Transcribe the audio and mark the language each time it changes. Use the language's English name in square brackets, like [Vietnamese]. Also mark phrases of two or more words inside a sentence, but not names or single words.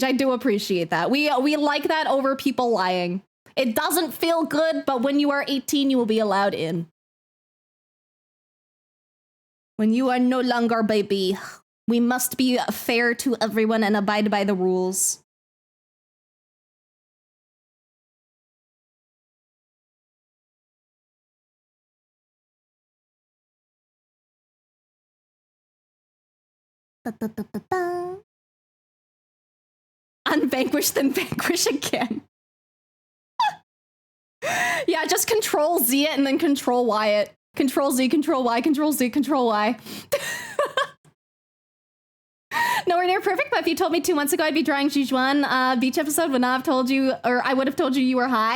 [English] I do appreciate that. We like that over people lying. It doesn't feel good, but when you are 18, you will be allowed in. When you are no longer baby, we must be fair to everyone and abide by the rules. Ba-ba-ba-ba-ba. Unvanquished, then vanquish again. Yeah, just control Z it and then control Y it. Control Z, control Y, control Z, control Y. Nowhere near perfect, but if you told me 2 months ago I'd be drawing Jijuan beach episode, would not have told you, or I would have told you you were high.